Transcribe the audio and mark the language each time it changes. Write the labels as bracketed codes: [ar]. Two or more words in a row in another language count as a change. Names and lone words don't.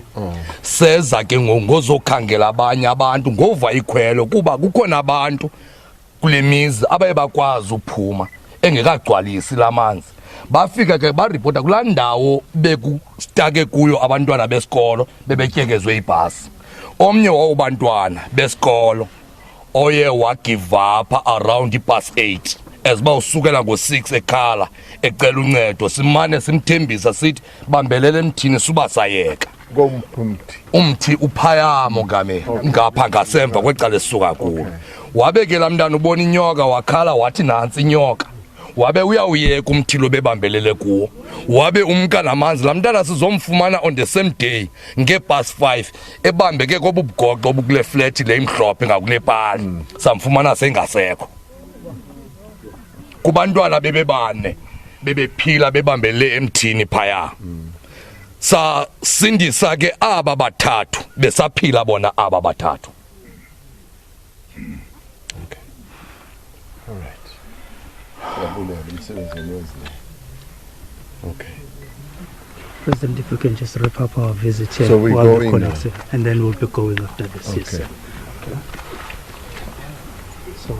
[xh] Seza ke ngozokhangela abanye abantu ngova ikhwelo kuba kukhona abantu kule mizi abayebakwazi uphuma engekagcwalisi lamanzi. Bafika ke baripota kulaa ndawo bekustake kuyo abantwana besikolo bebetyekezwe ibhasi. Omnye wabantwana besikolo oye wagive [en] up around [xh] i8 eziba usukela ngo6 ekhala ecela uncedo simane simthembisa sithi bambelele emthini suba sayeka. Umthi uphaya mongameli ngapha ngasemva kwecala esisuka kulo. Wabekela mntana ubona inyoka wakhala wathi nansi inyoka. Wabe uyawuyeka umthilo bebambelele kuwo. Wabe umka namanzi lamntana sizomfumana [en] on the same day [xh] ngebus 5 ebambeke kobugoqo obukule flat le imhlophe ngakule pali. Samfumana sengasekho. Kubantwana bebebane bebephila bebambele emthini phaya. Sa sindisa ke aba bathathu besaphila bona aba bathathu. [en] Okay. All right. Okay. President, if we can just wrap up our visit here, so we're going now. And then we'll be going after this. Okay. Yes, sir. Okay. So,